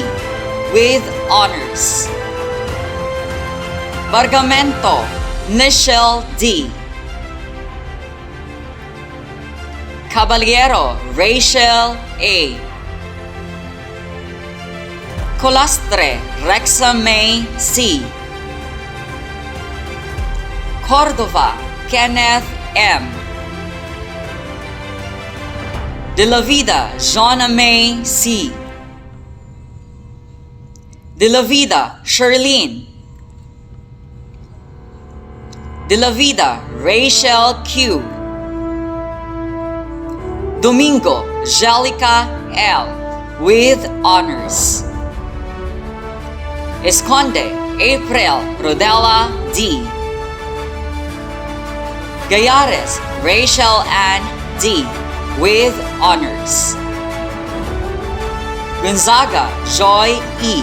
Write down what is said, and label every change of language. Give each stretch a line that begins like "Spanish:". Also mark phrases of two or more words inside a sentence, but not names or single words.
English: with honors. Bargamento Nichelle D. Caballero Rachel A. Colastre Rexa May C. Cordova Kenneth M. De La Vida Jonna May C. De La Vida Sherlyn. De La Vida Rachel Q. Domingo Jelica L. with honors. Esconde April Rodella D. Gayares Rachel Ann D. with honors. Gonzaga Joy E.